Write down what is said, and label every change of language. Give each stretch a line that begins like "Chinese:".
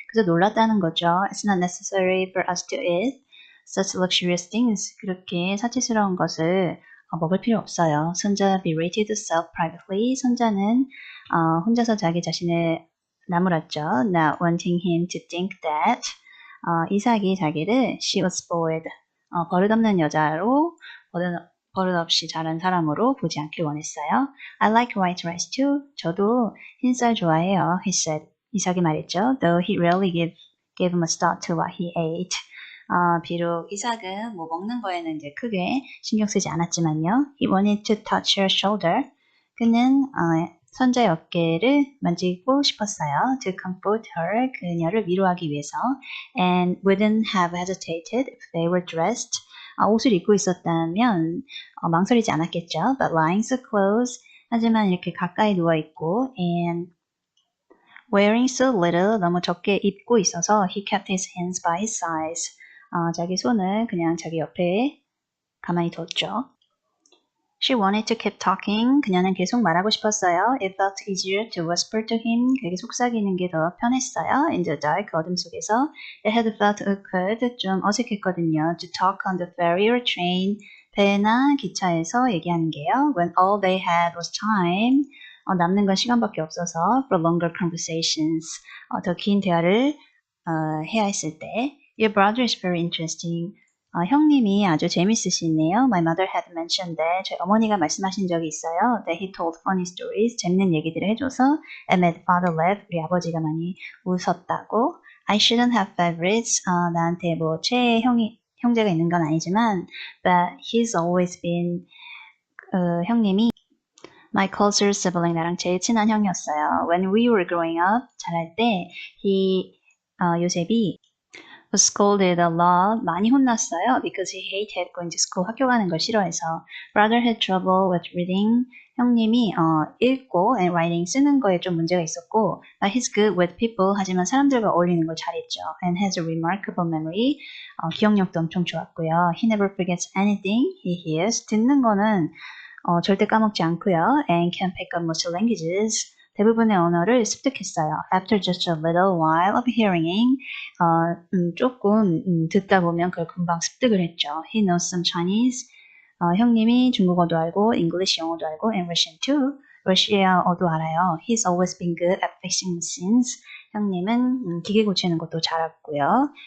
Korean: 그래서 놀랐다는 거죠.
English: It's not necessary for us to eat such luxurious things.
Korean: 그렇게 사치스러운 것을 먹을 필요 없어요.
English: 선자 berated herself privately.
Korean: 선자는 혼자서 자기 자신을 나무랐죠.
English: Not wanting him to think that.
Korean: 이삭이 자기를
English: she was spoiled.
Korean: 버릇없는 여자로 버릇없이 자란 사람으로 보지 않길 원했어요.
English: I like white rice too.
Korean: 저도 흰쌀 좋아해요.
English: He said.
Korean: 이삭이 말했죠.
English: Though he rarely gave much thought to what he ate.
Korean: 비록 이삭은 뭐 먹는 거에는 이제 크게 신경 쓰지 않았지만요.
English: He wanted to touch her shoulder.
Korean: 그는 선자의 어깨를 만지고 싶었어요.
English: To comfort her.
Korean: 그녀를 위로하기 위해서.
English: And wouldn't have hesitated if they were dressed.
Korean: 옷을 입고 있었다면 망설이지 않았겠죠.
English: But lying so close.
Korean: 하지만 이렇게 가까이 누워있고
English: and wearing so little.
Korean: 너무 적게 입고 있어서
English: he kept his hands by his sides.
Korean: 자기 손을 그냥 자기 옆에 가만히 뒀죠.
English: She wanted to keep talking.
Korean: 그녀는 계속 말하고 싶었어요.
English: It felt easier to whisper to him.
Korean: 그에게 속삭이는 게 더 편했어요.
English: In the dark,
Korean: 어둠 속에서.
English: It had felt awkward.
Korean: 좀 어색했거든요.
English: To talk on the ferry or train.
Korean: 배나 기차에서 얘기하는 게요.
English: When all they had was time.
Korean: 남는 건 시간밖에 없어서
English: for longer conversations.
Korean: 더 긴 대화를 해야 했을 때.
English: Your brother is very interesting.
Korean: 형님이 아주 재밌으시네요.
English: My mother had mentioned that.
Korean: 저희 어머니가 말씀하신 적이 있어요.
English: That he told funny stories.
Korean: 재밌는 얘기들을 해줘서
English: and made father laugh.
Korean: 우리 아버지가 많이 웃었다고.
English: I shouldn't have favorites.
Korean: 나한테 뭐 최애 형제가 있는 건 아니지만
English: but he's always been
Korean: 형님이
English: My closer sibling,
Korean: 나랑 제일 친한 형이었어요.
English: When we were growing up,
Korean: 자랄 때,
English: 요셉이 was scolded a lot,
Korean: 많이 혼났어요.
English: Because he hated going to school,
Korean: 학교 가는 걸 싫어해서.
English: Brother had trouble with reading,
Korean: 형님이 읽고
English: and writing,
Korean: 쓰는 거에 좀 문제가 있었고,
English: but he's good with people,
Korean: 하지만 사람들과 어울리는 걸 잘했죠.
English: And has a remarkable memory,
Korean: 기억력도 엄청 좋았고요.
English: He never forgets anything he hears,
Korean: 듣는 거는 절대 까먹지 않고요.
English: And can pick up most languages,
Korean: 대부분의 언어를 습득했어요.
English: After just a little while of hearing,
Korean: 조금 듣다 보면 그걸 금방 습득을 했죠.
English: He knows some Chinese,
Korean: 형님이 중국어도 알고,
English: English
Korean: 영어도 알고,
English: and Russian too.
Korean: 러시아어도 알아요.
English: He's always been good at fixing machines.
Korean: 형님은 기계 고치는 것도 잘했고요.